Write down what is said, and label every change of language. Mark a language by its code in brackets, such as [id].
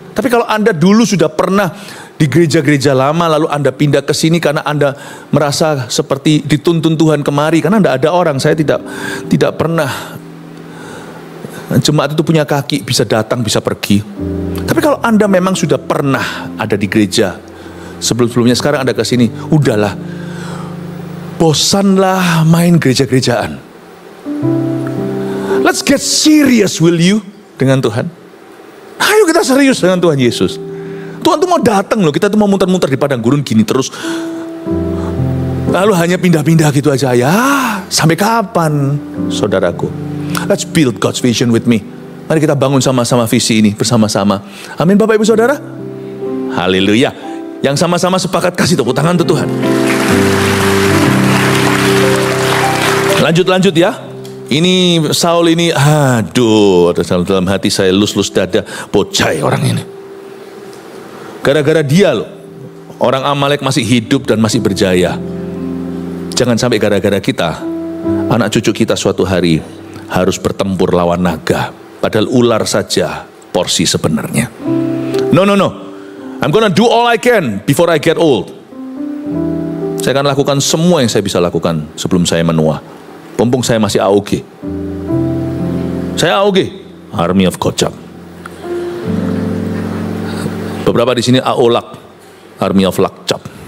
[id] Tapi kalau Anda dulu sudah pernah di gereja-gereja lama, lalu Anda pindah ke sini karena Anda merasa seperti dituntun Tuhan kemari, karena Anda ada orang, saya tidak pernah. Jemaat itu punya kaki, bisa datang, bisa pergi. Tapi kalau Anda memang sudah pernah ada di gereja sebelum-sebelumnya, sekarang Anda ke sini, udahlah, bosanlah main gereja-gerejaan. [en] Let's get serious, will you? [id] Dengan Tuhan. Ayo kita serius dengan Tuhan Yesus. Tuhan tuh mau datang loh, kita tuh mau muter-muter di padang gurun gini terus. Lalu hanya pindah-pindah gitu aja. Ya, sampai kapan, saudaraku? [en] Let's build God's vision with me. [id] Mari kita bangun sama-sama visi ini bersama-sama. Amin Bapak Ibu Saudara. Haleluya. Yang sama-sama sepakat kasih tepuk tangan untuk Tuhan. Lanjut ya. Ini Saul ini, aduh, dalam hati saya lus-lus dada, bocai orang ini. Gara-gara dia loh, orang Amalek masih hidup dan masih berjaya. Jangan sampai gara-gara kita, anak cucu kita suatu hari harus bertempur lawan naga. Padahal ular saja porsi sebenarnya. [en] No. I'm gonna do all I can before I get old. [id] Saya akan lakukan semua yang saya bisa lakukan sebelum saya menua. Mumpung saya masih AOG. Saya AOG, Army of God Chap. Beberapa di sini AOLAK, Army of Lakcap.